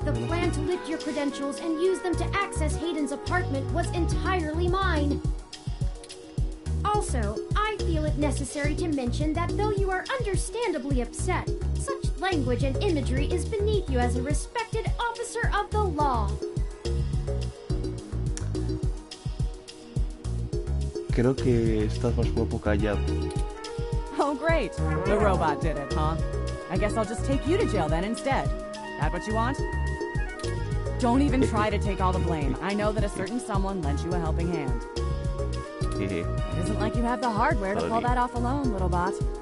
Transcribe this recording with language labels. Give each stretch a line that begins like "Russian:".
English: The plan to lift your credentials and use them to access Hayden's apartment was entirely mine. Also, I feel it necessary to mention that though you are understandably upset, such language and imagery is beneath you as a respected officer of the law.
Spanish: Creo que estás más guapo callado.
English: Oh, great. The robot did it, huh? I guess I'll just take you to jail then instead. That what you want? Don't even try to take all the blame. I know that a certain someone lent you a helping hand. It isn't like you have the hardware to pull that off alone, little bot.